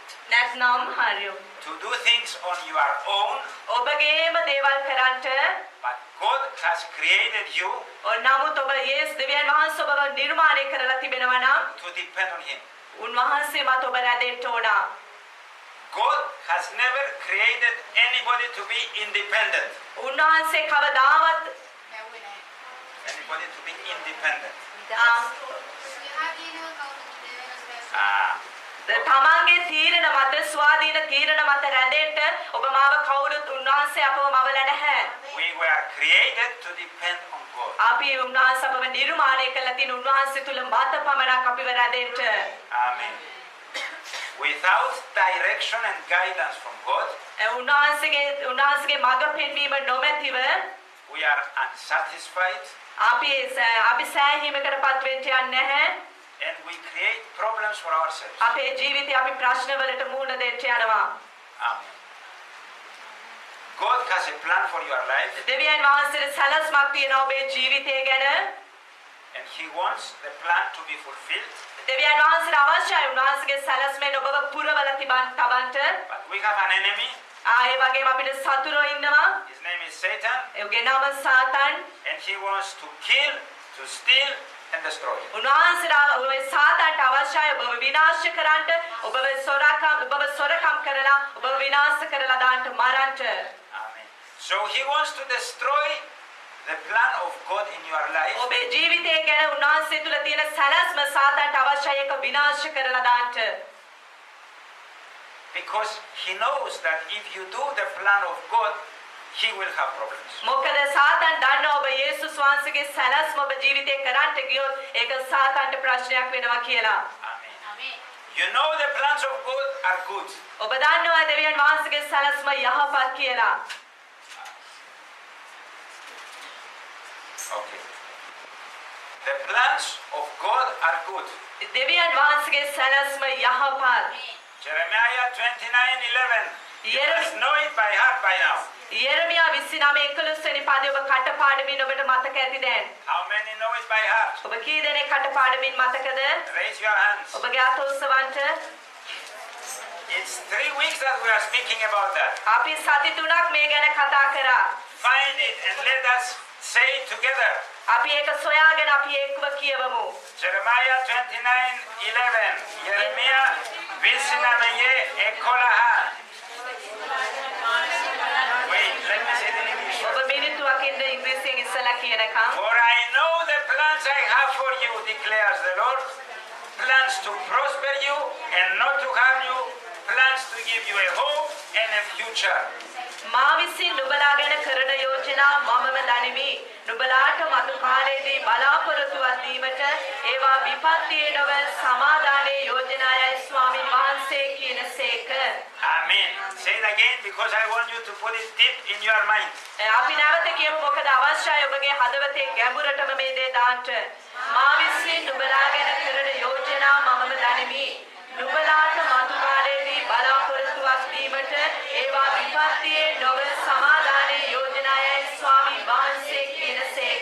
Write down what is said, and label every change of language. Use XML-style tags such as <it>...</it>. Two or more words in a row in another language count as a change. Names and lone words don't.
<si>නැත්නම් හරියෝ.</si> <en>to do things on your own,</en> <si>ඔබගේම දේවල් කරන්නට</si> <en>but God has created you</en> <si>නමුත් ඔබ යේසුස් දෙවියන් වහන්සේ ඔබව නිර්මාණය කරලා තිබෙනවා නම්</si> <en>to depend on Him.</en> <si>උන්වහන්සේ මත ඔබ රැඳෙන්න ඕන.</si> <en>God has never created anybody to be independent.</en> <si>උන්වහන්සේ කවදාවත්</si> <en>Anybody to be independent.</en> <si>තමන්ගේ තීරණ මත ස්වාධීන තීරණ මත රැඳෙන්න ඔබ මාව කවුරුත් උන්වහන්සේ අපව මවල නැහැ.</si> <en>We were created to depend on God.</en> <si>අපි උන්වහන්සේ අපව නිර්මාණය කළා තියෙන උන්වහන්සේ තුල මත පමණක් අපිව රැඳෙන්න.</si> <en>Amen. Without direction and guidance from God,</en> <si>උන්වහන්සේගේ මඟ පෙන්වීම නොමැතිව</si> <en>we are unsatisfied</en> <si>අපි සෑහීමකටපත් වෙන්න යන්නේ නැහැ.</si> <en>and we create problems for ourselves.</en> <si>අපේ ජීවිතේ අපි ප්‍රශ්නවලට මුහුණ දෙන්න යනවා.</si> <en>Amen. God has a plan for your life</en> <si>දෙවියන් වහන්සේට සැලැස්මක් තියෙනවා ඔබේ ජීවිතය ගැන.</si> <en>and He wants the plan to be fulfilled.</en> <si>දෙවියන් වහන්සේට අවශ්‍යයි උන්වහන්සේගේ සැලැස්මෙන් ඔබව පුරවලා තබන්න.</si> <en>But we have an enemy.</en> <si>ඒ වගේම අපිට සතුරෝ ඉන්නවා.</si> <en>His name is Satan,</en> <si>ඒගේ නම සාතන්.</si> <en>and he wants to kill, to steal, and destroy.</en> <si>උන්වහන්සේට ඔය සාතන්ට අවශ්‍යයි ඔබව විනාශ කරන්න, ඔබව සොරකම් කරලා, ඔබව විනාශ කරලා දාන්න මරන්න.</si> <en>Amen. So he wants to destroy the plan of God in your life.</en> <si>ඔබේ ජීවිතය ගැන උන්වහන්සේ තුල තියෙන සැලැස්ම සාතන්ට අවශ්‍යයි ඒක විනාශ කරලා දාන්න.</si> <en>Because he knows that if you do the plan of God, he will have problems.</en> <si>මොකද සාතන් දන්නවා ඔබ යේසුස් වහන්සේගේ සැලැස්ම ඔබ ජීවිතේ කරන්න ගියොත් ඒක සාතන්ට ප්‍රශ්නයක් වෙනවා කියලා.</si> <en>Amen. You know the plans of God are good.</en> <si>ඔබ දන්නවා දෙවියන් වහන්සේගේ සැලැස්ම යහපත් කියලා.</si> <en>Okay. The plans of God are good.</en> <si>දෙවියන් වහන්සේගේ සැලැස්ම යහපත්.</si> <en>Jeremiah 29:11. You Yes. must know it by heart by now.</en> <si>යෙරමියා 29:11 වෙනි පදේ ඔබ කටපාඩමින් ඔබට මතක ඇති දැන්.</si> <en>How many know it by heart?</en> <si>ඔබ කී දෙනෙක් කටපාඩමින් මතකද?</si> <en>Raise your hands.</en> <si>ඔබගේ අත උස්සවන්න.</si> <en>It's 3 weeks that we are speaking about that.</en> <si>අපි සති 3ක් මේ ගැන කතා කරා.</si> <en>Find it and let us say it together.</en> <si>අපි ඒක සොයාගෙන අපි එක්ව කියවමු.</si> <en>Jeremiah 29:11.</en> <si>Jeremiah විසිනවයේ එකොළහ.</si> <en>Wait, let me say it in English.</en> <si>ඔබ මිනිත්තුවක් ඉන්න ඉංග්‍රීසියෙන් ඉස්සලා කියනකම්.</si> <en>For I know the plans I have for you, declares the Lord. Plans to prosper you and not to harm you. Plans to give you a hope and a future.</en> <si>මා විසින් නුඹලා ගැන කරන යෝජනා මමම දනිමි. නුඹලාට මතු කාලයේදී බලාපොරොත්තුවක් දීමට ඒවා විපත්තියේ නොව සමාදානයේ යෝජනායයි ස්වාමීන් වහන්සේ කියනසේක.</si> <en>Amen. Say it again because I want you to put it deep in your mind.</en> <si>අපි නැවත කියමු මොකද අවශ්‍යයි ඔබගේ හදවතේ ගැඹුරටම මේ දේ දාන්න. මා විසින් නුඹලා ගැන කරන යෝජනා මමම දනිමි. නුඹලාට මතු කාලයේදී බලාපොරොත්තුවක් දීමට ඒවා විපත්තියේ නොව සමාදානයේ යෝජනායයි ස්වාමීන් වහන්සේ කියනසේක.</si>